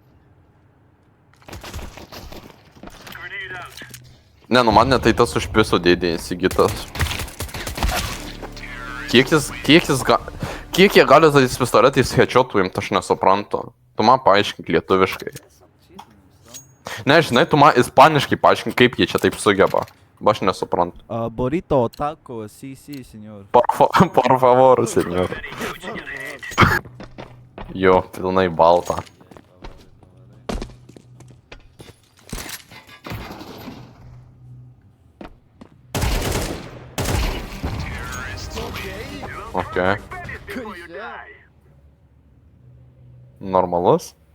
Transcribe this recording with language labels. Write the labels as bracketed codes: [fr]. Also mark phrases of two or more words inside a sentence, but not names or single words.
[lt] Ne, nu man netai tas užpiso dėdė įsigytas. Kiek jie gali tais pistoletais headshot'ų imt, aš nesuprantu. Tu man paaiškink lietuviškai. Ne, žinai, tu man ispaniškai paaiškink, kaip jie čia taip sugeba. Aš nesuprantu. [es] Burrito, taco, sí, señor. Por favor, señor. [lt] Jo, pilnai balta. Okei. Normalus?